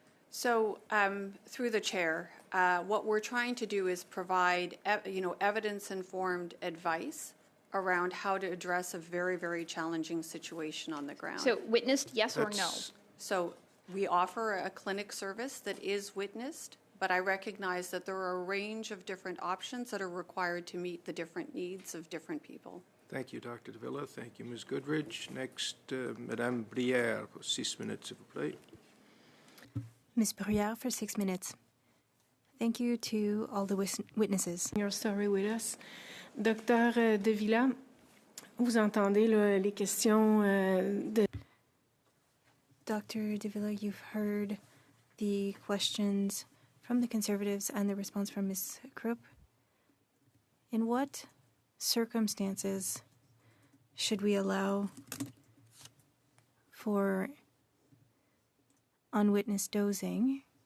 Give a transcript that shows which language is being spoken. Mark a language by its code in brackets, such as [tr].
[en] So, through the chair, what we're trying to do is provide, evidence-informed advice around how to address a very, very challenging situation on the ground. So witnessed, yes or no? So we offer a clinic service that is witnessed, but I recognize that there are a range of different options that are required to meet the different needs of different people. Thank you, Dr. Davila. Thank you, Ms. Goodridge. Next, Madame Brière, for 6 minutes, [fr] s'il vous plaît. [en] Ms. Bruyère for 6 minutes. Thank you to all the witnesses. Your story with us. [fr] Docteur Davila, vous entendez les questions de... [en] Dr. Davila, you've heard the questions from the Conservatives and the response from Ms. Krupp. In what circumstances should we allow for unwitnessed dosing?